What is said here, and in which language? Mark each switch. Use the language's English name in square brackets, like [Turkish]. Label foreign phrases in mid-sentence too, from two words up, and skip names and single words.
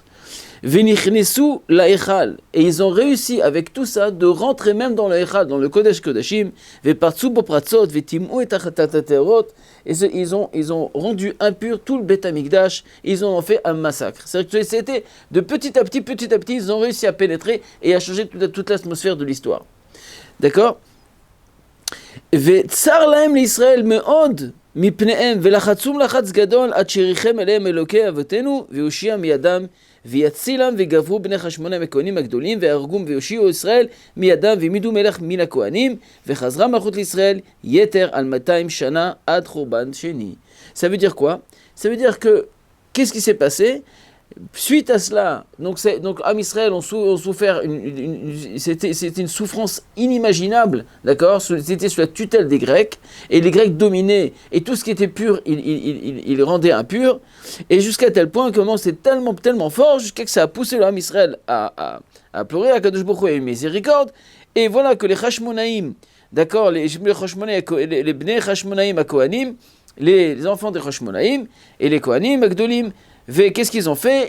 [Hebrew] ונכנסו להיכל, [French] et ils ont réussi avec tout ça de rentrer même dans la echal, dans le [Hebrew] קודש קודשים, ופרצו בפרצות וטמאו את הטהרות, [French] et ils ont rendu impur tout le Beth Amikdash, ils ont fait un massacre. C'est-à-dire que c'était de petit à petit, ils ont réussi à pénétrer et à changer toute l'atmosphère de l'histoire. D'accord? [Hebrew] וצר להם לישראל מאד מפניהם ולחצום לחץ גדול עד שריחם עליהם אלוקי אבותינו והושיעם מידם ויצילם וגברו בני חשמונאי הכהנים הגדולים והרגום ויושיעו ישראל מידם והעמידו מלך מן הכהנים וחזרה מלכות לישראל יתר על 200 שנה עד חורבן שני. [French] Ça veut dire quoi? Ça veut dire que qu'est-ce qui s'est passé? Suite à cela, donc Am Israël ont souffert, c'était une souffrance inimaginable, d'accord? C'était sous la tutelle des Grecs, et les Grecs dominaient, et tout ce qui était pur, ils rendaient impur, et jusqu'à tel point que c'est tellement fort, jusqu'à que ça a poussé l'Am Israël à pleurer à Kadosh Baruch Hu et une miséricorde, et voilà que les Hashmonaïm, d'accord, les Bnei Hashmonaïm à Kohanim, les enfants des Hashmonaïm, et les Kohanim, Agdolim, qu'est-ce qu'ils ont fait?